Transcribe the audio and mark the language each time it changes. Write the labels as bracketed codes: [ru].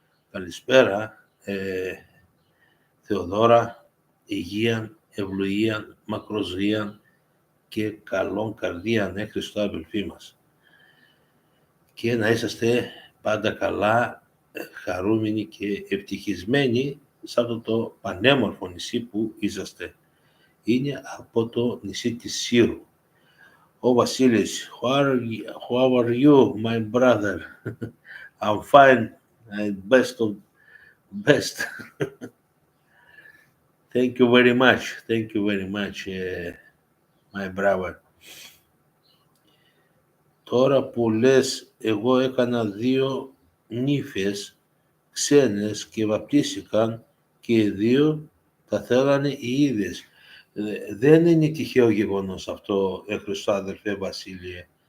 [el] Καλησπέρα, Θεοδόρα, υγεία, ευλογία, μακροζωία και καλών καρδία, Χριστέ αδελφοί μας. Και να είσαστε πάντα καλά, χαρούμενοι και ευτυχισμένοι σε αυτό το πανέμορφο νησί που είσαστε. Είναι από το νησί της Σύρου. [en] Ο Βασίλης, how are you, my brother? I'm fine and best. Thank you very much, my brother. [el] Τώρα που λες, εγώ έκανα 2 νύφες ξένες και βαπτίστηκαν και οι 2 τα θέλανε οι ίδιες. Δεν είναι τυχαίο γεγονός αυτό, Χριστέ αδελφέ Βασίλειε.